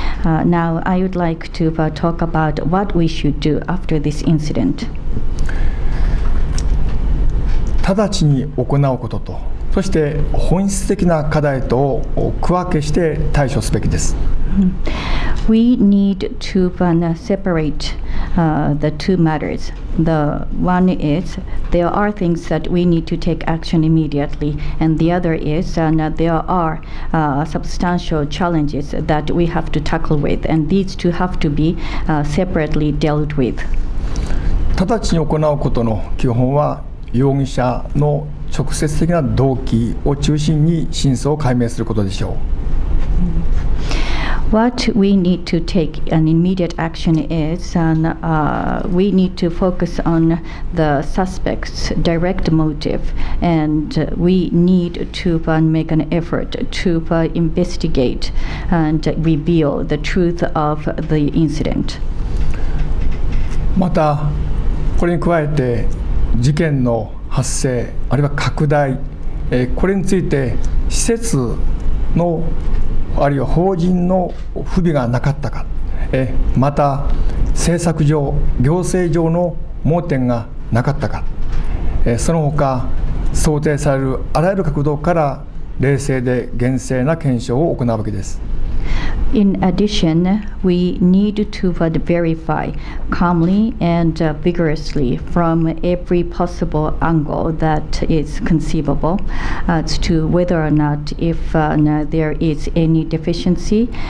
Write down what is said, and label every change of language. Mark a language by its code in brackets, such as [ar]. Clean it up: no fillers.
[en] Now I would like to talk about what we should do after this incident. [ja] 直ちに行うことと、そして本質的な課題とを区分けして対処すべきです。 [en] We need to separate the two matters. The one is there are things that we need to take action immediately, and the other is there are substantial challenges that we have to tackle with, and these two have to be separately dealt with. [ja] 直ちに行うことの基本は容疑者の直接的な動機を中心に真相を解明することでしょう。 [en] What we need to take an immediate action is we need to focus on the suspect's direct motive, and we need to make an effort to investigate and reveal the truth of the incident. [ja] またこれに加えて事件の発生あるいは拡大、これについて施設のあるいは法人の不備がなかったか、また政策上行政上の盲点がなかったか、その他想定されるあらゆる角度から冷静で厳正な検証を行うわけです。 [en] In addition, we need to verify calmly and vigorously from every possible angle that is conceivable as to whether or not if there is any deficiency